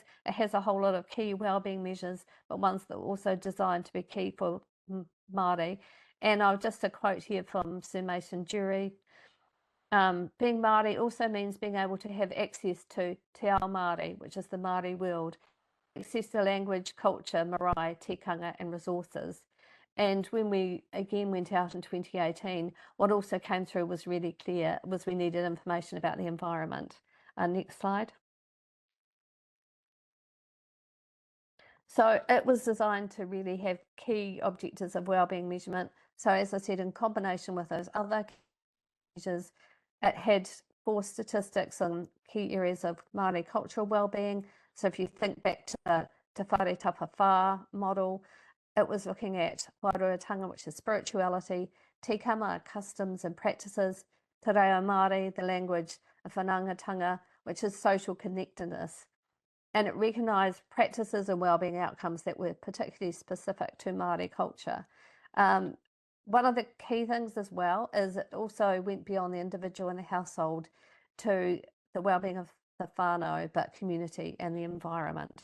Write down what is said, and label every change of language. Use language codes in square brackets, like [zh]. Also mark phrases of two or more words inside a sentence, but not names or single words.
[en] It has a whole lot of key wellbeing measures, but ones that were also designed to be key for Māori. And I'll just a quote here from Sir Mason Jury. Being Māori also means being able to have access to [mi] Te Ao Māori, [en] which is the Māori world, access to language, culture, [mi] marae, tikanga, [en] and resources. And when we again went out in 2018, what also came through was really clear was we needed information about the environment. Next slide. So it was designed to really have key objectives of wellbeing measurement. So as I said, in combination with those other measures, it had 4 statistics on key areas of Māori cultural wellbeing. So if you think back to the Te Whare Tapa Whā model, it was looking at whāruatanga, which is spirituality, tikama, customs and practices, [mi] te reo Māori, [en] the language, of whanaungatanga, which is social connectedness. And it recognised practices and wellbeing outcomes that were particularly specific to Māori culture. One of the key things as well is it also went beyond the individual and the household to the wellbeing of the whānau, but community and the environment.